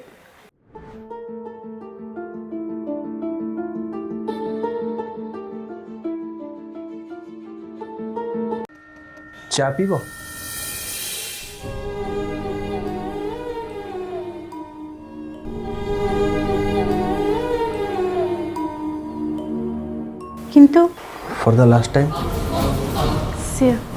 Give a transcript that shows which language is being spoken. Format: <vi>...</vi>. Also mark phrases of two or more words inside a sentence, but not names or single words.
<or>ଚା ପିଇବ? କିନ୍ତୁ</or> <en>For the last time. ସିଓର</en>